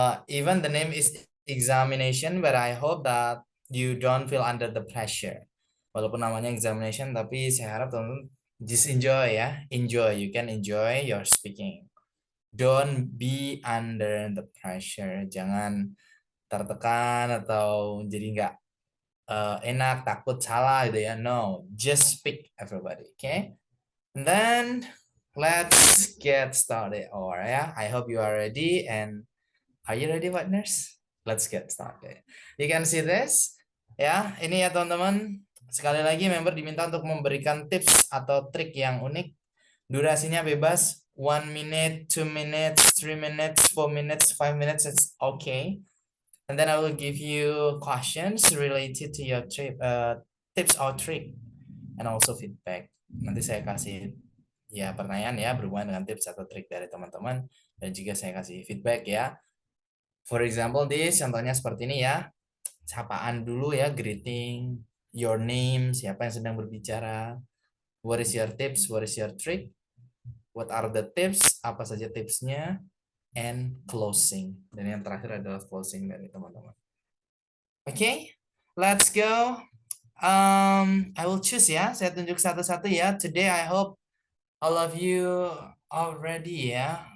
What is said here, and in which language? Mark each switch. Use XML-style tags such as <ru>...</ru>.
<en>Even the name is examination, but I hope that you don't feel under the pressure.</en> <id>Walaupun namanya examination, tapi saya harap teman-teman</id> <en>just enjoy</en> <id>ya.</id> <en>Enjoy, you can enjoy your speaking. Don't be under the pressure.</en> <id>Jangan tertekan atau jadi nggak enak, takut salah gitu ya.</id> <en>No, just speak everybody, okay? And then let's get started. Or ya, I hope you are ready. And are you ready, partners? Let's get started. You can see this, ya.</en> <id>Ini ya teman-teman. Sekali lagi member diminta untuk memberikan tips atau trik yang unik. Durasinya bebas.</id> <en>1 minute, 2 minutes, 3 minutes, 4 minutes, 5 minutes. It's okay. And then I will give you questions related to your tips or trick, and also feedback.</en> <id>Nanti saya kasih ya pertanyaan ya berhubungan dengan tips atau trik dari teman-teman, dan juga saya kasih feedback ya.</id> <en>For example, this</en> <id>contohnya seperti ini ya. Sapaan dulu ya,</id> <en>greeting, your name,</en> <id>siapa yang sedang berbicara.</id> <en>What is your tips? What is your trick? What are the tips?</en> <id>Apa saja tipsnya?</id> <en>And closing.</en> <id>Dan yang terakhir adalah closing dari teman-teman.</id> <en>Okay, let's go. I will choose</en> <id>ya. Saya tunjuk satu-satu ya.</id> <en>Today I hope all of you already ya.</en>